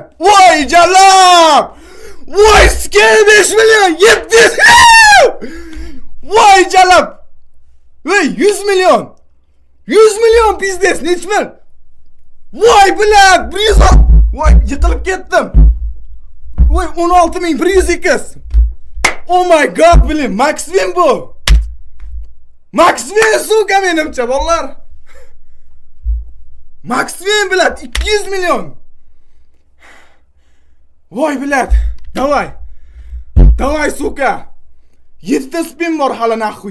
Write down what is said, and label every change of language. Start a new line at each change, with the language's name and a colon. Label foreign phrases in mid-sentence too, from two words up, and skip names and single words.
Uzbek: Voy jalab! Voy skill 5 million 700. Voy jalab. Voy 100 million. 100 million biznes nechmil? Voy bilat 100. Voy yiqilib ketdim. Voy 16102.
English: Oh my god
Uzbek: bilim Maxwin bu. Maxwin suka menimcha bolalar. Maxwin bilat 200 million.
Russian: Voy bilat. Davay. Davay suka.
Uzbek: 7 ta spin bor hali naxu.